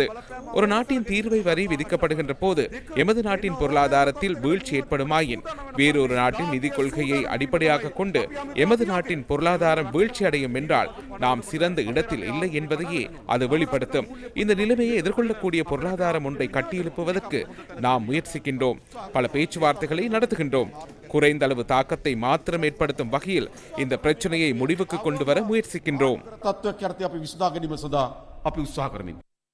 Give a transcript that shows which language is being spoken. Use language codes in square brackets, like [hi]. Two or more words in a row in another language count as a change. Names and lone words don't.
[ta] ஒரு நாட்டின் தீர்வை வரி விதிக்கப்படுகின்ற போது எமது நாட்டின் பொருளாதாரத்தில் வீழ்ச்சி ஏற்படுமாயின் வேறொரு நாட்டின் நிதி கொள்கையை அடிப்படையாக கொண்டு எமது நாட்டின் பொருளாதாரம் வீழ்ச்சி அடையும் என்றால் நாம் சிறந்த இடத்தில் இல்லை என்பதையே அது வெளிப்படுத்தும். இந்த நிலைமையை எதிர்கொள்ளக்கூடிய பொருளாதாரம் ஒன்றை கட்டியெழுப்புவதற்கு நாம் முயற்சிக்கின்றோம். பல பேச்சுவார்த்தைகளை நடத்துகின்றோம். குறைந்த அளவு தாக்கத்தை மாத்திரம் ஏற்படுத்தும் வகையில் இந்த பிரச்சனையை முடிவுக்கு கொண்டு வர முயற்சிக்கின்றோம். [si] තත්ත්වයක් යටතේ අපි විසඳා ගැනීම සඳහා අපි උත්සාහ කරමින්